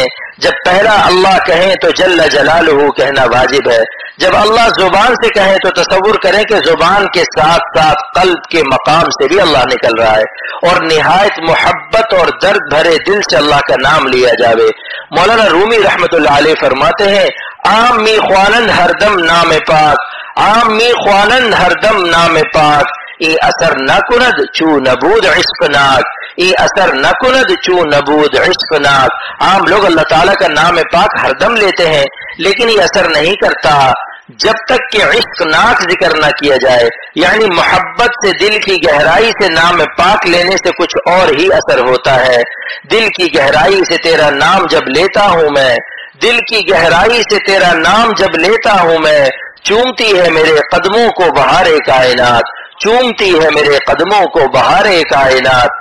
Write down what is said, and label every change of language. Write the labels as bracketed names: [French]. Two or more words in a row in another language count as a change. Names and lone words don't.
[Urdu] جب پہلا اللہ کہیں تو [Arabic] جل جلالہ [Urdu] کہنا واجب ہے، جب اللہ زبان سے کہیں تو تصور کریں کہ زبان کے ساتھ ساتھ قلب کے مقام سے بھی اللہ نکل رہا ہے اور نہایت محبت اور درد بھرے دل سے اللہ کا نام لیا جاوے۔ مولانا رومی رحمت اللہ علیہ فرماتے ہیں [Persian] عام می خوانند ہر دم نام پاک، عام می خوانند ہر دم نام پاک، ای اثر نہ کند چو نبود عشق ناک، ای اثر نہ کند چو نبود عشق ناک۔ [Urdu] عام لوگ اللہ تعالیٰ کا نام پاک ہر دم لیتے ہیں لیکن یہ اثر نہیں کرتا جب تک کہ عشق ناک ذکر نہ کیا جائے، یعنی محبت سے دل کی گہرائی سے نام پاک لینے سے کچھ اور ہی اثر ہوتا ہے۔ دل کی گہرائی سے تیرا نام جب لیتا ہوں میں، دل کی گہرائی سے تیرا نام جب لیتا ہوں میں، چومتی ہے میرے قدموں کو بہار کائنات، چومتی ہے میرے قدموں کو بہار کائنات۔